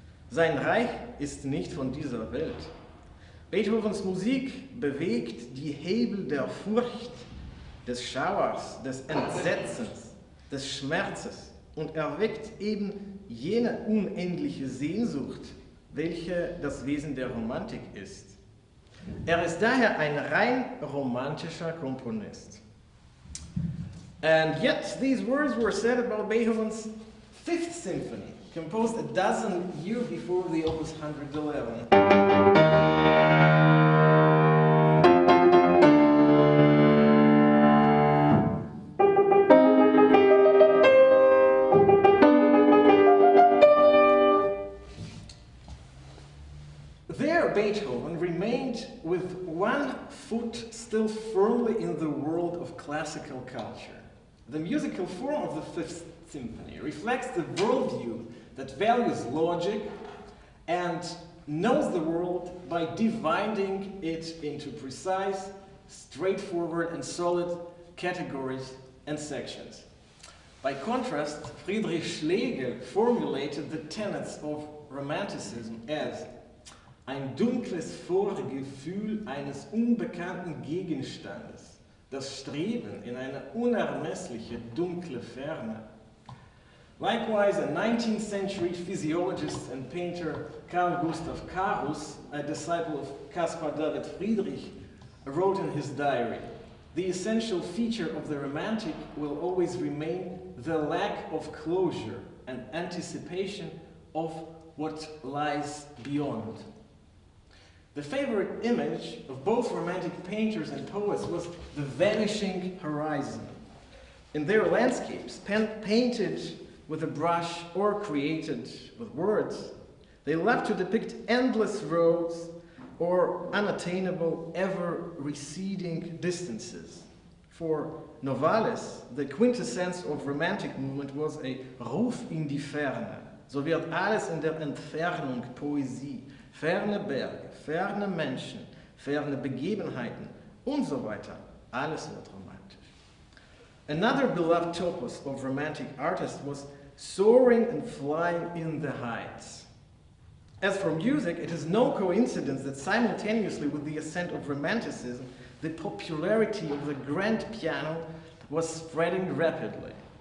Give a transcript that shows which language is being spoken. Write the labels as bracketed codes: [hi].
[de] Sein Reich ist nicht von dieser Welt. Beethovens Musik bewegt die Hebel der Furcht, des Schauers, des Entsetzens, des Schmerzes und erweckt eben jene unendliche Sehnsucht, welche das Wesen der Romantik ist. Er ist daher ein rein romantischer Komponist. [en] And yet these words were said about Beethoven's Fifth Symphony, composed a dozen years before the Opus 111. There, Beethoven remained with one foot still firmly in the world of classical culture. The musical form of the Fifth Symphony reflects the worldview that values logic and knows the world by dividing it into precise, straightforward, and solid categories and sections. By contrast, Friedrich Schlegel formulated the tenets of Romanticism as [de] ein dunkles Vorgefühl eines unbekannten Gegenstandes, das Streben in eine unermessliche dunkle Ferne. [en] Likewise, a 19th century physiologist and painter Carl Gustav Carus, a disciple of Caspar David Friedrich, wrote in his diary, "The essential feature of the Romantic will always remain the lack of closure and anticipation of what lies beyond." The favorite image of both Romantic painters and poets was the vanishing horizon. In their landscapes, painted with a brush or created with words, they love to depict endless roads or unattainable, ever-receding distances. For Novalis, the quintessence of Romantic movement was a [de] Ruf in die Ferne. So wird alles in der Entfernung Poesie. Ferne Berge, ferne Menschen, ferne Begebenheiten und so weiter. Alles wird romantisch. [en] Another beloved topos of Romantic artists was soaring and flying in the heights. As for music, it is no coincidence that simultaneously with the ascent of Romanticism, the popularity of the grand piano was spreading rapidly.